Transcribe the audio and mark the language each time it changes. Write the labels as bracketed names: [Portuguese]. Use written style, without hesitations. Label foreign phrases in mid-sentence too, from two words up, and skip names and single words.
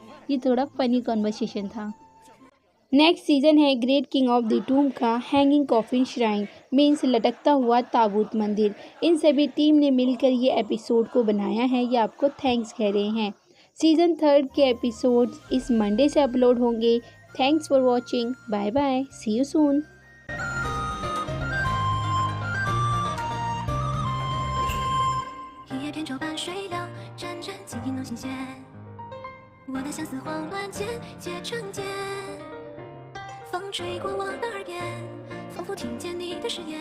[Hindi] ये थोड़ा [English] funny conversation [Hindi] था। [English] next season [Hindi] है ग्रेट किंग ऑफ द टूम का हैंगिंग कॉफिन श्राइन, मीन्स लटकता हुआ ताबूत मंदिर। इन सभी टीम ने मिलकर ये एपिसोड को बनाया है, ये आपको थैंक्स कह रहे हैं। सीजन 3 के एपिसोड्स इस मंडे से अपलोड होंगे। [English] Thanks for watching, bye bye, see you soon. [Chinese] 我的相思慌乱间结成茧，风吹过我的耳边，仿佛听见你的誓言。